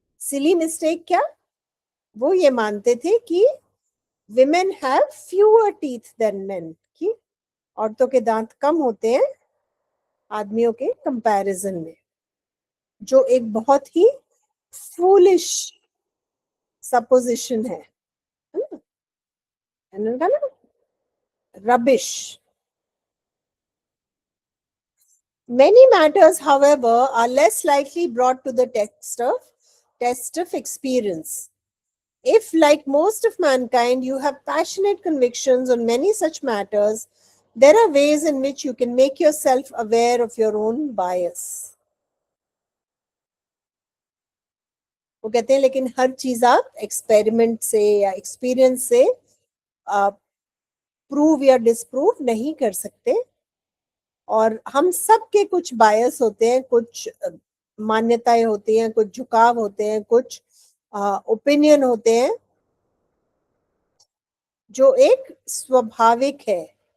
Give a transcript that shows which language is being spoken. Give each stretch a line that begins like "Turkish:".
Hindi: Silly mistake क्या? वो ये मानते थे कि
English: women have fewer teeth than men,
Hindi: कि औरतों के दांत कम होते हैं आदमियों के कंपैरिजन में, जो एक बहुत ही फूलिश सपोजिशन है ना, rubbish.
English: Many matters, however, are less likely brought to the test of experience. If, like most of mankind, you have passionate convictions on many such matters, there are ways in which you can make yourself aware of your own bias।
Hindi: वो कहते हैं लेकिन हर चीज आप experiment से या experience से prove या डिसप्रूव नहीं कर सकते। और हम सब के कुछ बायस होते हैं, कुछ मान्यताएं होती हैं, कुछ झुकाव होते हैं, कुछ ओपिनियन होते हैं, जो एक स्वाभाविक है।